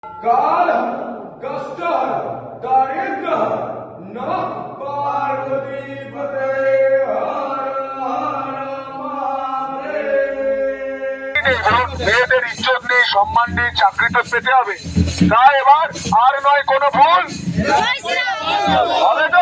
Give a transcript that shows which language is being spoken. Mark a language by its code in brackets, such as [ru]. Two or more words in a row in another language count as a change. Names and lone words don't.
[sa] काल कष्टहर दारिद्र्यहर नमः पार्वती पते हर हर महादेव। [bn] মেয়েদের ইজ্জত নেই, সম্মান নেই, চাকরি তো পেতে হবে। তাই এবার আর নয় কোনো ভুল হবে তো।